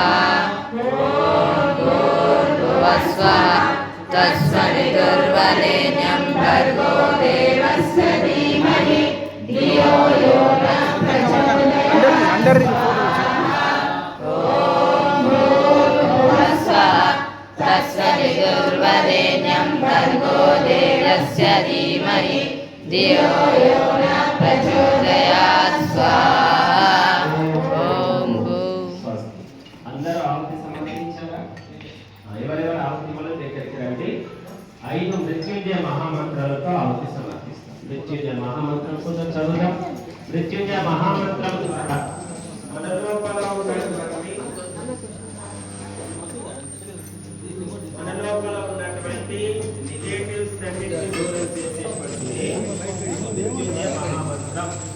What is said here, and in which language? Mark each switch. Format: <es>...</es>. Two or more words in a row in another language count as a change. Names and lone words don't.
<sa>ॐ भूर्भुवस्सुवः तत्सवितुर्वरेण्यं भर्गो देवस्य धीमहि धियो यो नः प्रचोदयात् तत्सवितुर्वरेण्यं भर्गो देवस्य धीमहि धियो यो नः प्रचोदयात् स्वाहा। ఓం</sa> <te>అందరూ ఆహుతి సమర్పించారా? ఎవరెవరు ఆహుతి మొదలు దగ్గరికి రండి. 5 మృత్యుంజయ మహామంత్రాలతో ఆహుతి సమర్పిస్తాం. మృత్యుంజయ మహామంత్రం కూడా చదువుదాం. మృత్యుంజయ మహామంత్రం మన లోపల ఉన్నటువంటి నెగటివ్స్ అన్నిటిని దూరం చేసేటువంటి మృత్యుంజయ మహామంత్రం.</te>